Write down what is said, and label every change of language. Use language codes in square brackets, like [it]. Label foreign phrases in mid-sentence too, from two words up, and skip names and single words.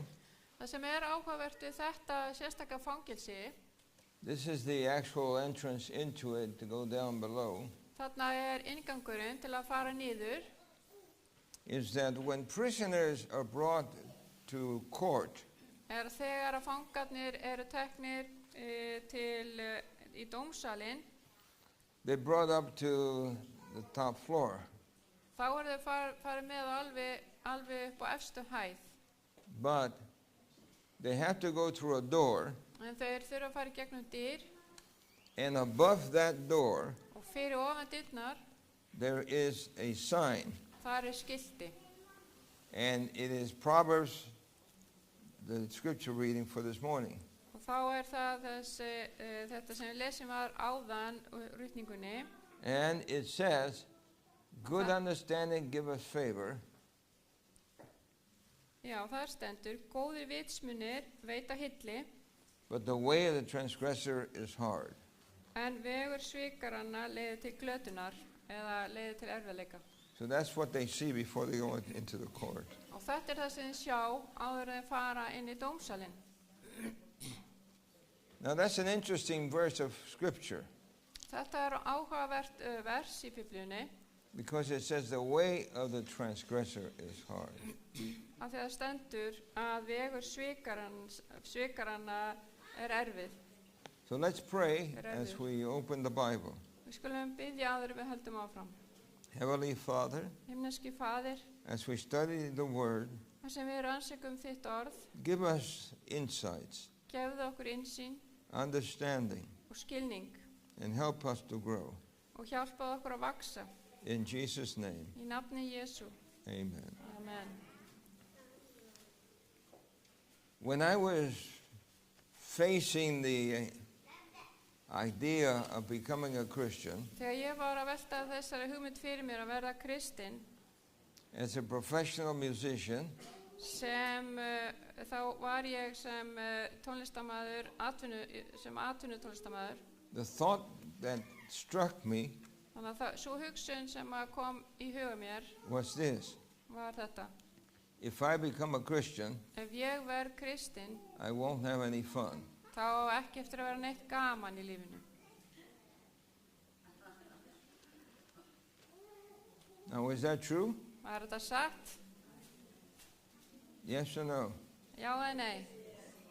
[is] Það sem áhugavert við þetta sérstaka fangelsi, [en] this is the actual entrance into it to go down below, [is] þarna inngangurinn til að fara niður, [en] is that when prisoners are brought to court, [is] þegar að fangarnir teknir í dómsalinn, [en] they're brought up to the top floor. [is] þá þau farið með alveg upp á efstu hæð. [en] But they have to go through a door, [is] En þau þurfa að fara í gegnum dyr [en] and above that door, [is] og fyrir ofan dyrnar, [en] there is a sign. [is] þar skilti. [en] And it is Proverbs, the scripture reading for this morning. [is] Og þá það þetta sem við lesum var áðan rutningunni. [en] And it says, good understanding give us favor, [is] Já, þar stendur, góðir vitsmunir veita hilli, [en] but the way of the transgressor is hard. [is] en vegur svikaranna leiðir til glötunar eða leiðir til erfiðleika. [en] So that's what they see before they go into the court. [is] Og þetta það sem þið sjá áður en þið fara inn í dómsalinn. [en] Now that's an interesting verse of scripture, [is] Þetta áhugavert vers í Biblíunni, [en] because it says the way of the transgressor is hard. [is] af því það stendur að vegur svikaranna erfið. [en] So let's pray as we open the Bible. [is] Við skulum biðja áður en við höldum áfram. [en] Heavenly Father, [is] Himneski Faðir, [en] as we study the Word, [is] þar sem við rannsökum þitt orð, [en] give us insights, [is] gefðu okkur innsýn [en] understanding, [is] og skilning [en] and help us to grow. [is] og hjálpaðu okkur að vaksa. [en] In Jesus' name, [is] Í nafni Jesú. [en] amen. [is] Amen. [en] When I was facing the idea of becoming a Christian, [is] Þegar ég var að velta þessari hugmynd fyrir mér að verða kristinn, [en] as a professional musician, [is] sem þá var ég sem tónlistarmaður, sem atvinnutónlistarmaður. [en] the thought that struck me [is] Þannig að svo hugsun sem kom í huga mér [en] was this: [is] var þetta. [en] if I become a Christian, [is] Ef ég verð kristinn, [en] I won't have any fun. [is] þá á ekki eftir að vera neitt gaman í lífinu. [en] Now, is that true? [is] Var þetta satt? [en] Yes or no? [is] Já eða nei?